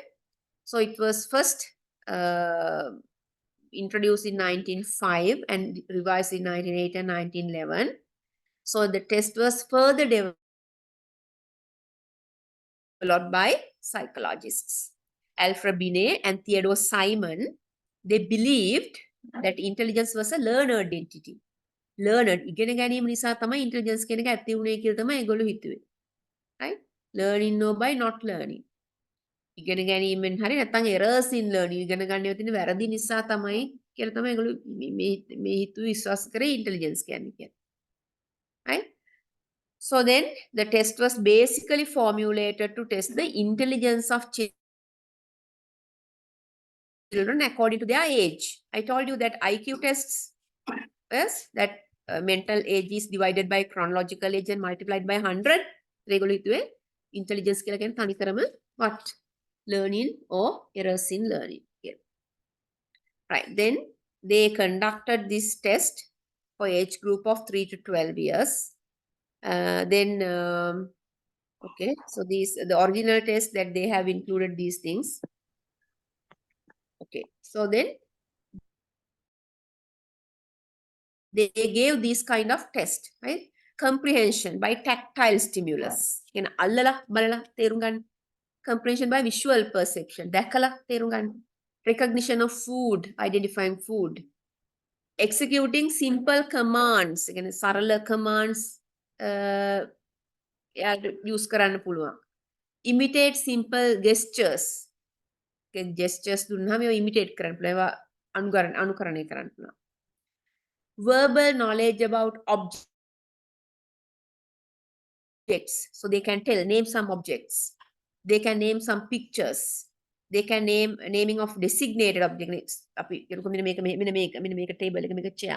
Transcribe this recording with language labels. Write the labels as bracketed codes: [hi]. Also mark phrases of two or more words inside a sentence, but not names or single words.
[en] So it was first introduced in 1905 and revised in 1908 and 1911. So the test was further developed by psychologists. Alfred Binet and Theodore Simon, they believed that intelligence was a learned entity. Learned, [si] ඉගෙන ගැනීම නිසා තමයි intelligence කියන එක ඇති වුනේ කියලා තමයි ඒගොල්ලෝ හිතුවේ. [en] Right? Learning know by not learning. [si] ඉගෙන ගැනීමෙන් හරි නැත්නම් [en] errors in learning [si] ඉගෙන ගන්න තියෙන වැරදි නිසා තමයි කියලා තමයි ඒගොල්ලෝ මේ හිතුවේ විශ්වාස කරේ intelligence කියන්නේ. [en] Right? So then the test was basically formulated to test the intelligence of children according to their age. I told you that IQ tests, yes, that mental age is divided by chronological age and multiplied by 100. Regular intelligence [si] කියලා කියන්නේ තනිකරම what? [en] Learning or errors in learning. Yeah. Right. Then they conducted this test for age group of 3 to 12 years. Okay, so the original test that they have included these things. Okay, so then they gave this kind of test, right? Comprehension by tactile stimulus. [si] අල්ලලා බලලා තේරුම් ගන්න. [en] Comprehension by visual perception. [si] දැකලා තේරුම් ගන්න. [en] Recognition of food, identifying food. Executing simple commands. [si] සරල commands use කරන්න පුළුවන්. [en] Imitate simple gestures. [si] Gestures දුන්නාම ඒවා imitate කරන්න පුළුවන්. ඒවා අනුකරණය කරන්න පුළුවන්. [en] Verbal knowledge about objects. So they can name some objects. They can name some pictures. They can naming of designated objects. Make a table, make a chair.